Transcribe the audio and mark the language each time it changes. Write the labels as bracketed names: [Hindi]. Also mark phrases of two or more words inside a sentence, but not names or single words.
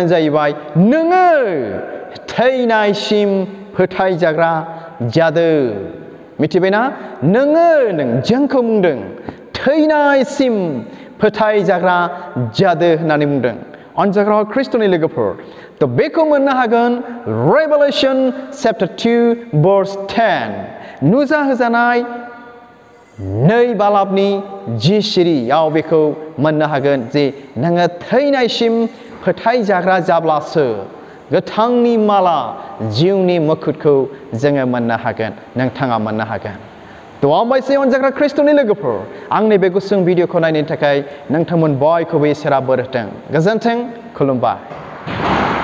[Bodo] जाहैबाय नोङो थैनायसिम फोथायजाग्रा जादो मिथिबायना नों जोंखौ बुंदों थैनायसिम फोथायजाग्रा जादो होननानै बुंदों अनजाग्रा ख्रिस्ट'नि लोगोफोर तो बेखौ मोननो हागोन [English] Revelation chapter 2 verse 10 [Bodo] नुजा होजानाय 2 बालाबनि 10 सिरियाव बेखौ मोननो हागोन जे नोङो थैनायसिम फोथायजाग्रा जाब्लासो गोथांनि माला जिउनि मुकुटखौ जोङो मोननो हागोन नोंथाङा मोननो हागोन थ' आंबायसै अनजाग्रा ख्रिस्ट'नि लोगोफोर आंनि बे गुसुं भिडिअखौ नायनो थाखाय नोंथांमोन बयखौबो इसोरा बोर होथों गोजोन्थों खुलुमबाय